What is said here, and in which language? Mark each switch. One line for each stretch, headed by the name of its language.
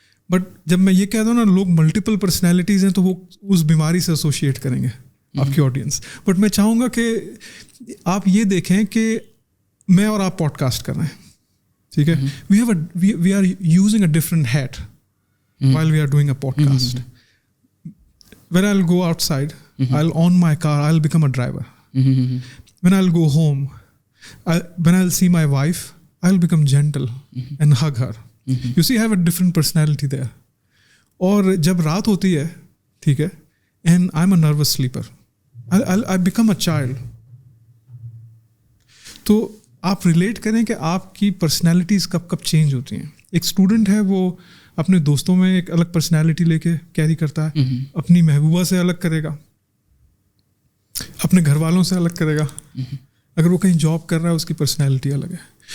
Urdu: But جب میں یہ کہتا ہوں نا لوگ ملٹیپل پرسنالٹیز ہیں, تو وہ اس بیماری سے ایسوسیٹ کریں گے آپ کی آڈینس. بٹ میں چاہوں گا کہ آپ یہ دیکھیں کہ میں اور آپ پوڈ کاسٹ کر رہے ہیں, ٹھیک ہے.
English: We are using a different hat while we are doing a podcast. When I'll go outside, I'll on my car, I'll become a driver. When I'll go home, when I'll see my wife, I'll become gentle and hug her. You see, I have a different personality there.
Urdu: اور جب رات ہوتی ہے, ٹھیک ہے,
English: and I'm a nervous sleeper, I become a child.
Urdu: تو آپ relate کریں کہ آپ کی پرسنالٹیز کب کب چینج ہوتی ہیں. ایک اسٹوڈنٹ ہے, وہ اپنے دوستوں میں ایک الگ پرسنالٹی لے کے کیری کرتا ہے, اپنی محبوبہ سے الگ کرے گا, اپنے گھر والوں سے الگ کرے گا, اگر وہ کہیں جاب کر رہا ہے اس کی پرسنالٹی الگ ہے.